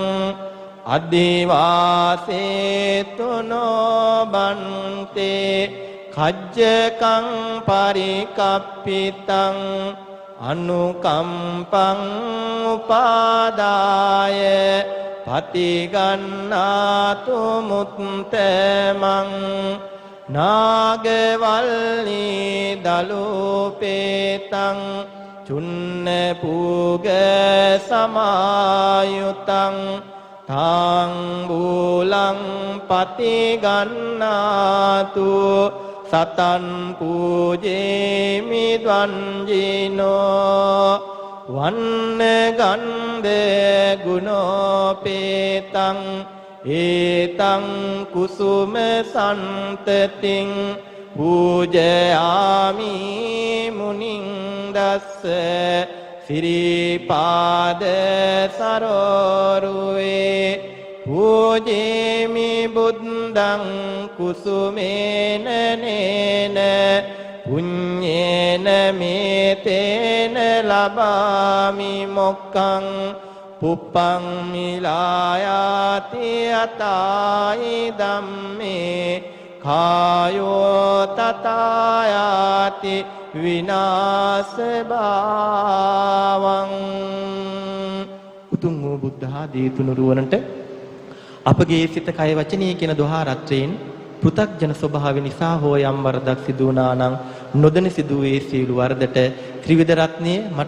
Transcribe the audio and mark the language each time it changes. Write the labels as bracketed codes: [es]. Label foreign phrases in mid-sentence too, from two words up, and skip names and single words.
[pi] අදිවාසේතු නොභන්තේ කජ්ජකං පරිකප්පිතං අනුකම්පං උපාදාය පතිගන්නාතු මුත්තමං නාගවල්ලී දලූපේතං චුන්න පූග සමායුතං තාංගූලං පතිගන්නාතු සතන් පූජේමි ද්වන්ජිනෝ වන්න ගන්ධ ගුණෝපේතං ඒතං කුසුම සන්තතින් පූජයාමි මුනිං දස්ස සිරිපාද සරෝරුවේ පූජේමි බුද්ධං කුසුමේන නේන පුඤ්ඤේන මේතේන ලබාමි මොක්ඛං පුප්පං මිලායාති අතායි ධම්මේ කායෝ තතායාති විනාශ භාවං. [si] උතුම් වූ බුද්ධ ආදී තුනුරුවනට අපගේ සිත කය වචනී කියන දොහාරත්‍රයෙන් පෘථග්ජන ස්වභාව නිසා හෝ යම් වරදක් සිදු වුණා නම් නොදැන සිදු වූ සියලු වරදට ත්‍රිවිධ රත්නය මට